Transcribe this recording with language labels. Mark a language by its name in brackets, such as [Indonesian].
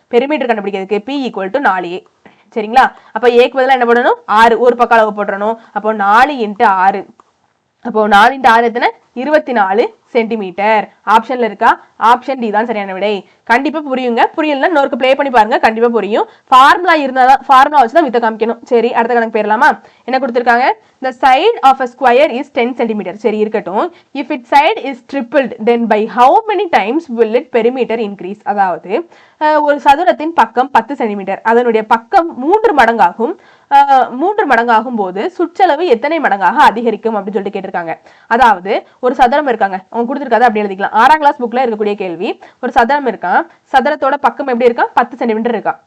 [Tamil] Perimeter கண்டுபிடிக்கிறதுக்கு P equal to 4a சரிங்களா. அப்ப ஏக்கு பதிலா என்ன பண்ணணும், 6 ஒரு பக்க அளவு போட்டுறணும். அப்போ 4 × 6, அப்போ 4 × 6 எத்தனை, 24 சென்டிமீட்டர். ஆப்ஷன்ல இருக்கா, ஆப்ஷன் டி தான் சரியான விடை. கண்டிப்பா புரியுங்க, புரியலன்னா இன்னொரு ப்ளே பண்ணி பாருங்க, கண்டிப்பா புரியும். ஃபார்முலா இருந்தாதான், ஃபார்முலா வச்சு தான் வித்த காமிக்கணும். சரி அடுத்த கணக்கு போயிடலாமா. என்ன கொடுத்திருக்காங்க, [English] the side of a square is 10 cm. [Tamil] சரி இருக்கட்டும். [English] if its side is tripled then by how many times will its perimeter increase. [Tamil] அதாவது ஒரு சதுரத்தின் பக்கம் 10 சென்டிமீட்டர், அதனுடைய பக்கம் 3 மடங்காகும். 3 மடங்காகும் போது சுற்றளவு எத்தனை மடங்காக அதிகரிக்கும் அப்படின்னு சொல்லிட்டு கேட்டிருக்காங்க. அதாவது ஒரு சதுரம் இருக்காங்க, அவங்க கொடுத்திருக்காது அப்படி எழுதிக்கலாம். 6ஆம் கிளாஸ் புக்ல இருக்கக்கூடிய கேள்வி. ஒரு சதுரம் இருக்கான், சதுரத்தோட பக்கம் எப்படி இருக்கா, 10 சென்டிமீட்டர் இருக்கா.